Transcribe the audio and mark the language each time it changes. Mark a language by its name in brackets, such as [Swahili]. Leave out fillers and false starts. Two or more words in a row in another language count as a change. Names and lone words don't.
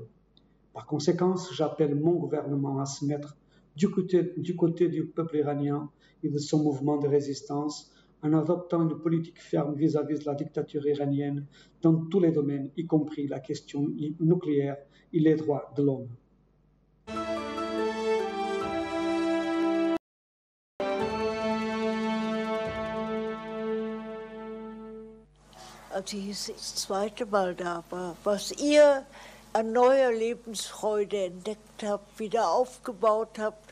[French] Par conséquent, j'appelle mon gouvernement à se mettre du côté du peuple iranien et de son mouvement de résistance en adoptant une politique ferme vis-à-vis de la dictature iranienne dans tous les domaines, y compris la question nucléaire et les droits de l'homme. [German] Als ich das zweite Mal da war, was ihr an neuer Lebensfreude entdeckt habt, wieder aufgebaut habt.